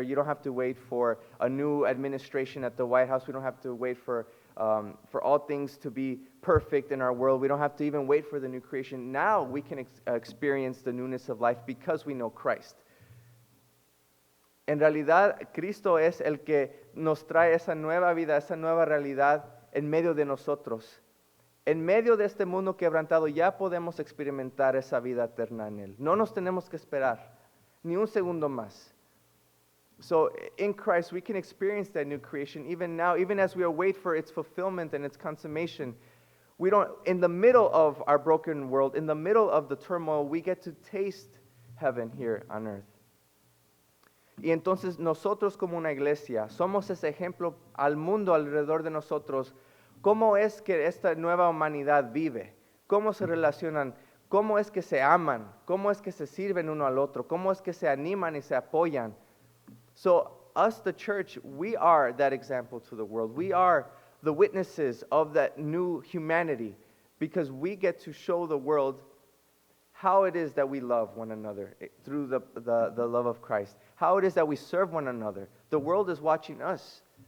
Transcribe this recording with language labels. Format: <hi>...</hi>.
<en>You don't have to wait for a new administration at the White House. We don't have to wait for all things to be perfect in our world. We don't have to even wait for the new creation. Now we can experience the newness of life because we know Christ.</en> <es>En realidad, Cristo es el que nos trae esa nueva vida, esa nueva realidad en medio de nosotros. En medio de este mundo quebrantado ya podemos experimentar esa vida eterna en Él. No nos tenemos que esperar ni un segundo más.</es> <en>So in Christ we can experience that new creation even now, even as we await for its fulfillment and its consummation. We don't, in the middle of our broken world, in the middle of the turmoil, we get to taste heaven here on earth.</en> <es>Y entonces nosotros como una iglesia somos ese ejemplo al mundo alrededor de nosotros. ¿Cómo es que esta nueva humanidad vive? ¿Cómo se relacionan? ¿Cómo es que se aman? ¿Cómo es que se sirven uno al otro? ¿Cómo es que se animan y se apoyan?</es> <en>So us, the church, we are that example to the world. We are the witnesses of that new humanity because we get to show the world how it is that we love one another through the love of Christ. How it is that we serve one another. The world is watching us.</en>